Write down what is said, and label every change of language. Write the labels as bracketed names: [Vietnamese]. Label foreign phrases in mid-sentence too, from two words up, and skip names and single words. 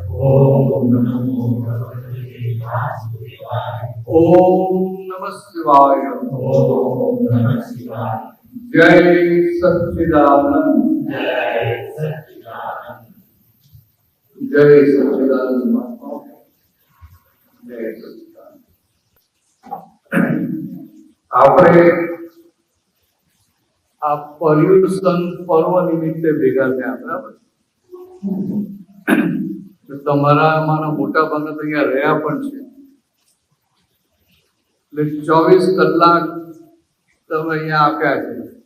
[Sanskrit] ओम नमः शिवाय। [Hindi] जय सच्चिदानंद। जय सच्चिदानंद महात्मा। जय सच्चिदानंद। [Gujarati] આપણે આ પર્યુષણ પર્વ નિમિત્તે ભેગા થયા, બરાબર? તમારામાંના મોટા ભાગના તો અહીંયા રહ્યા પણ છે, એટલે 24 કલાક તમે અહીંયા આપ્યા છે.